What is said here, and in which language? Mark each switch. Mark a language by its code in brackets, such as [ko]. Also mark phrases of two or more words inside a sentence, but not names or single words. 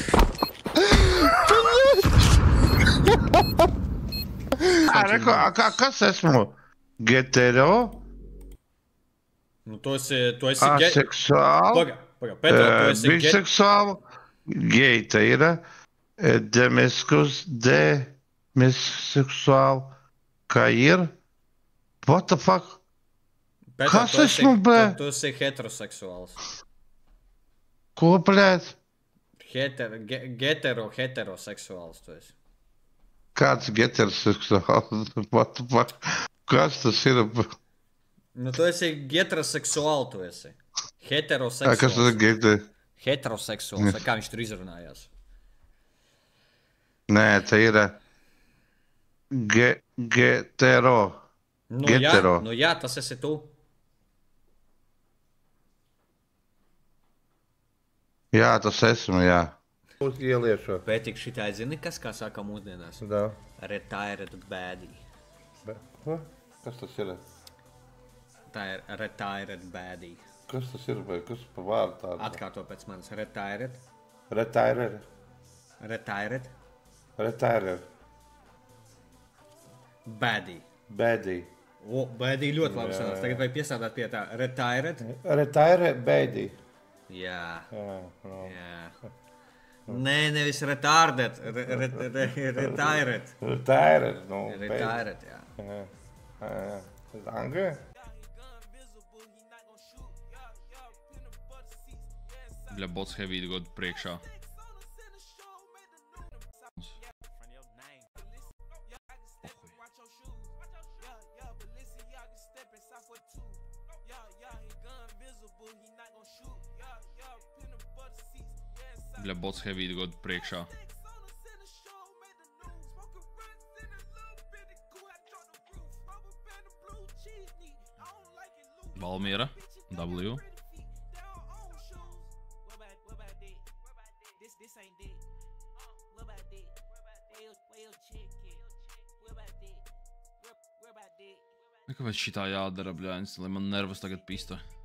[lv] Kas esmu? Getero? Nu, tu esi... Aseksuāli? Paga, Petro, tu esi... Biseksuāli? Geita ir. Demisseksuāli. Kā ir? [en] What the fuck? [lv] Petro, Kas esmu, blē? Tu esi heteroseksuāls. Ko, blēt? Heteroseksuāls tu esi. Kāds heteroseksuāls? [en] What the fuck? [lv] Kas tas ir? Nu, tu esi heteroseksuāli, tu esi. Heteroseksuāls. Kas tas ir gete? Heteroseksuāls, kā viņš tur izrunājās? Nē, tā ir getero. Getero. Nu jā, tas esi tu. Jā, tas esmu, jā. Uz ieliešu. Pētik šitai zini, kas kā saka mūsdienās? Da. [en] Retired baddie. [lv] Ko? Kas tas ir? Tā ir [en] retired baddie. [lv] Kas tas ir? Kas pa vārdu tādu? Atkārto pēc manis. Retired. Retired. Retired. Retired. Baddie. Baddie. O, baddie ļoti labi sanāca. Tagad vajag piesādāt pie tā. Retired. [en] Retired baddie. [lv] Jā. Jā. Nē, nevis retarded. Retired. Retired, nu. Retired, jā. Angļu? Bļa, bots heavy god priekšā. Bļa, bots heavy god priekšā. Valmiera, W. Kāpēc šitā jādara, bļāņas, lai man nervas tagad pista?